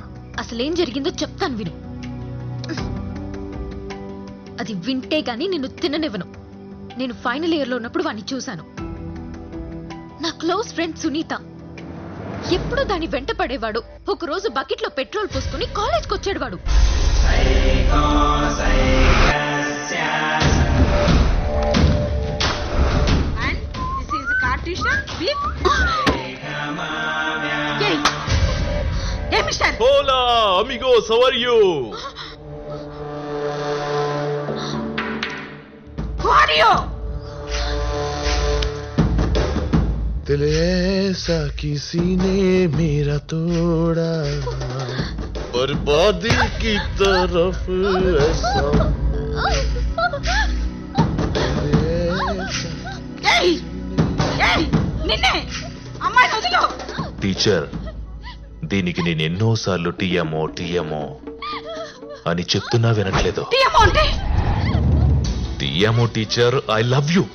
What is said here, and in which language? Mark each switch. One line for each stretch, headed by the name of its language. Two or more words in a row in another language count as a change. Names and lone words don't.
Telugu: అసలేం జరిగిందో చెప్తాను విను. అది వింటే గాని నిన్ను తిననివ్వను. నేను
English: final year
Telugu: లో ఉన్నప్పుడు వాడిని చూశాను. నా
English: close friend
Telugu: సునీత. ఎప్పుడూ దాన్ని వెంట పడేవాడు. ఒకరోజు బకెట్ లో పెట్రోల్ పోసుకుని కాలేజ్కి వచ్చాడు వాడు.
Spanish: Hola, amigos,
English: how are you?
Hindi: दिल ऐसा किसी ने मेरा तोड़ा, बर्बादी की तरफ ऐसा
Telugu: టీచర్, దీనికి నేను ఎన్నోసార్లు
Spanish: te amo te amo
Telugu: అని చెప్తున్నా వినట్లేదు.
Spanish: te amo
English: teacher, I love you.